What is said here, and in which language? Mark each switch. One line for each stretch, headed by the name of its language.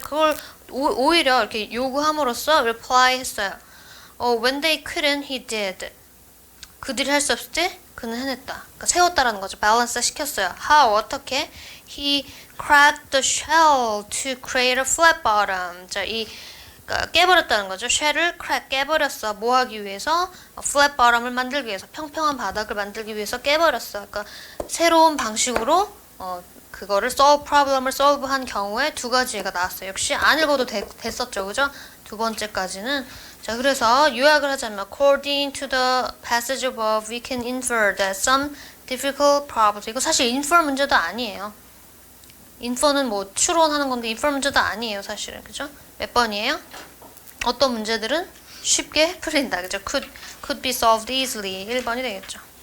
Korean: 그걸 오히려 이렇게 요구함으로써 reply 했어요.
English: When they couldn't, he did.
Korean: 그들이 할 수 없을 때 그는 해냈다. 그러니까 세웠다라는 거죠. 밸런스 시켰어요.
English: How? 어떻게? He cracked the shell to create a flat bottom.
Korean: 자, 그러니까 깨버렸다는 거죠. shell을 crack 깨버렸어. 뭐 하기 위해서? flat bottom을 만들기 위해서, 평평한 바닥을 만들기 위해서 깨버렸어. 그러니까 새로운 방식으로 그거를 problem을 solve한 경우에 두 가지가 나왔어요. 역시 안 읽어도 됐었죠, 그죠? 두 번째까지는. 자, 그래서 요약을 하자면
English: according to the passage above, we can infer that some difficult problems.
Korean: 이거 사실 infer 문제도 아니에요. infer는 뭐 추론하는 건데 infer 문제도 아니에요, 사실은. 그죠? 몇 번이에요? 어떤 문제들은 쉽게 풀린다.
English: 그죠? could be solved easily.
Korean: 1번이 되겠죠.